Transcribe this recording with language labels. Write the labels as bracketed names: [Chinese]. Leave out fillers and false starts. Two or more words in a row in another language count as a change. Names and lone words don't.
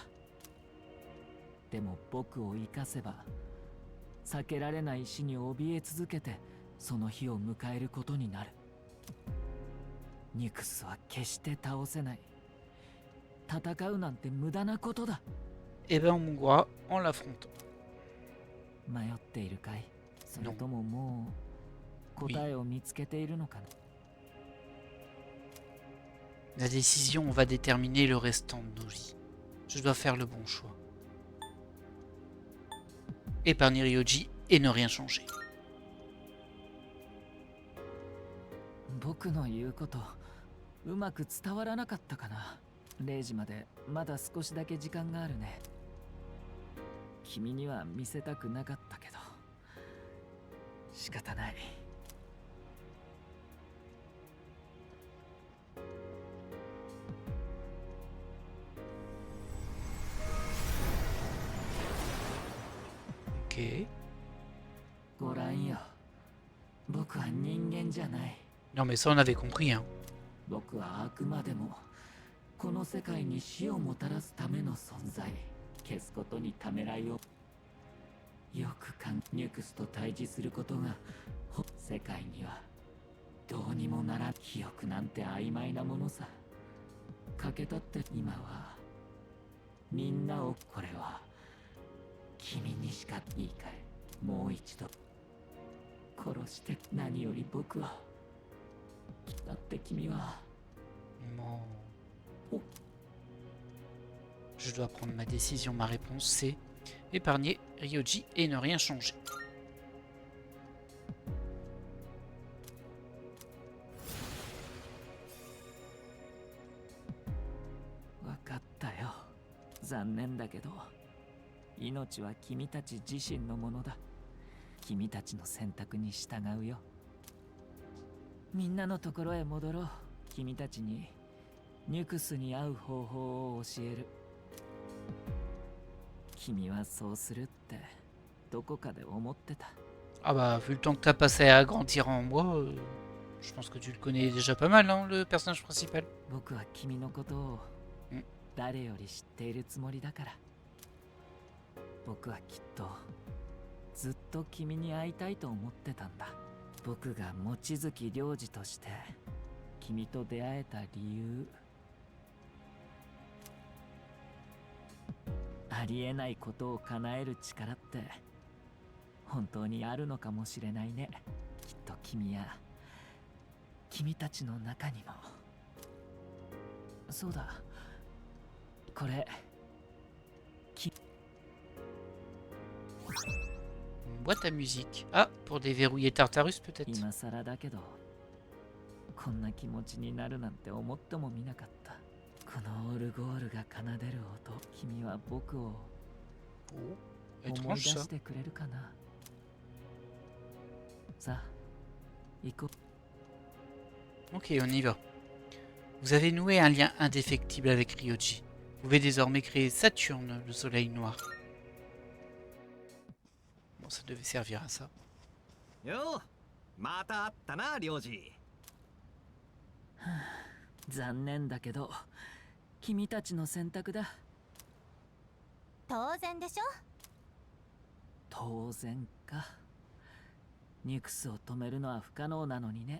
[Japanese] でも僕を生かせば避けられない死に怯え続けてその日を迎えることになる。ニクスは決して倒せない。戦うなんて無駄なことだ。 [French] Et ben on mourra en l'affrontant. [Japanese] 迷っているかい？それとももう答えを見つけているのかな？ [French] La décision va déterminer le restant de nos vies. Je dois faire le bon choix. Épargner Ryoji et ne rien changer. [Japanese] 僕の言うことうまく伝わらなかったかな。0時までまだ少しだけ時間があるね。君には見せたくなかったけど仕方ない。 [French] Ok. [Japanese] ご覧よ、僕は人間じゃない。 [French] Non mais ça on avait compris hein. [Japanese] 僕はあくまでもこの世界に死をもたらすための存在。消すことにためらいをよくニュクスと対峙することが世界にはどうにもならん。記憶なんて曖昧なものさ。欠けたって今はみんなを。これは君にしか。いいかい、もう一度殺して。何より僕はだって君は [French] Bon. Je dois prendre ma décision. Ma réponse, c'est épargner Ryoji et ne rien changer. [Japanese] わかったよ. 残念だけど、命は君たち自身のものだ。君たちの選択に従うよ。みんなのところへ戻ろう。君たちにニュクスに会う方法を教える。君はそうするってどこかで思ってた。 [French] Ah bah, vu le temps que t'as passé à grandir en moi, je pense que tu le connais déjà pas mal, hein, le personnage principal. [Japanese] 僕は君のことをん誰より知っているつもりだから。僕はきっとずっと君に会いたいと思ってたんだ。僕が望月良二として君と出会えた理由、ありえないことを叶える力って本当にあるのかもしれないね。きっと君や君たちの中にも。そうだ、これ [French] Boîte à musique. Ah, pour déverrouiller Tartarus peut-être. [Japanese] 今更だけど、こんな気持ちになるなんて思ってもみなかった。このオルゴールが奏でる音、君は僕を [French] Oh, [Japanese] 思い出 [French] étrange ça. [Japanese] してくれるかな。さあ、行こう。 [French] Ok, on y va. Vous avez noué un lien indéfectible avec Ryoji. Vous pouvez désormais créer Saturne, le soleil noir. Bon, ça devait servir à ça. [Japanese] よう、また会ったな、領事。残念だけど、君たちの選択だ。当然でしょ。当然か。ニュクスを止めるのは不可能なのにね。